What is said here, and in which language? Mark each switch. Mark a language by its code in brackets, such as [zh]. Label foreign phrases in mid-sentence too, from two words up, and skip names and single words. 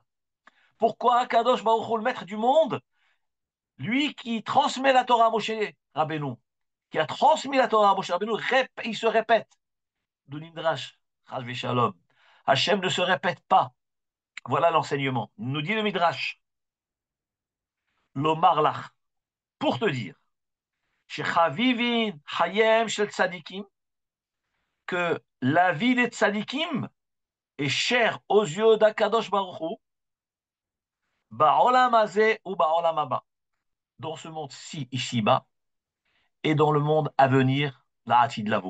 [fr] Pourquoi [he] הקדוש ברוך הוא, [fr] le maître du monde, lui qui transmet la Torah à Moshe Rabbeinu, qui a transmis la Torah à Moshe Rabbeinu, il se répète. De l'Idrash, Shalom. Hachem ne se répète pas. Voilà l'enseignement. Nous dit le Midrash. [he] לומר לך. [fr] Pour te dire. [he] ש חביבין חייהם של צדיקים, [fr] que la vie des Tzadikim est chère aux yeux d' [he] הקדוש ברוך הוא, בעולם הזה [fr] ou [he] בעולם הבא, [fr] dans ce monde-ci, ici-bas, et dans le monde à venir, [he] ל עתיד לבוא.